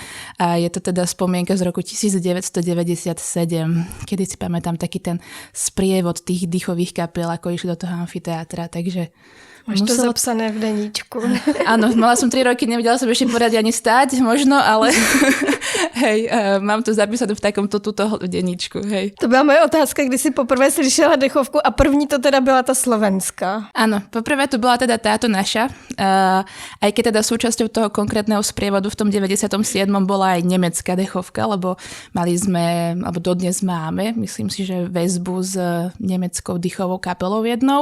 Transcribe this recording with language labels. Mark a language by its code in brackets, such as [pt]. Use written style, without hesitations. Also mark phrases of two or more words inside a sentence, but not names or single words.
[sk] A je to teda spomienka z roku 1997, kedy si pamätám taký ten sprievod tých dýchových kapiel, ako išli do toho amfiteátra, takže [cs] Máš to zapsané v deníčku. [sk] Áno, mala som 3 roky, nevedela som ešte poriadne ani stáť, možno, ale hej, mám to zapísané v takomto tuto deníčku, hej. [cs] To byla moje otázka, kdy si poprvé slyšela dechovku a první to teda byla ta slovenská. [sk] Áno, poprvé to bola teda táto naša, aj keď teda súčasťou toho konkrétneho sprievodu v tom 97. bola aj nemecká dechovka, lebo mali sme, alebo dodnes máme, myslím si, že väzbu s nemeckou dýchovou kapelou jednou.